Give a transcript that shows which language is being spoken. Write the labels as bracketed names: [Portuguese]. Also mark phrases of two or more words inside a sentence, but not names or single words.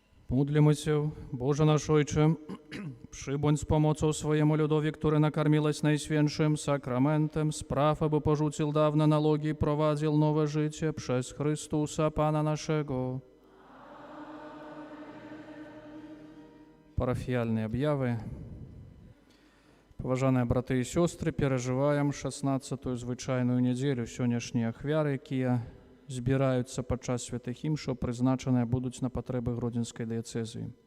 [Polish] Módlimy się, Boże nasz Ojcze, przybądź z pomocą swojemu ludowi, który nakarmiłeś najświętszym sakramentem, spraw, aby porzucił dawne nalogi i prowadził nowe życie przez Chrystusa Pana naszego. [Belarusian] Парафіяльныя аб'явы. Паважаныя браты і сёстры, перажываем 16-ю звычайную нядзелю. Сённяшнія ахвяры, якія збіраюцца падчас святых імшаў, прызначаныя будуць на патрэбы Гродзенскай дыяцэзіі.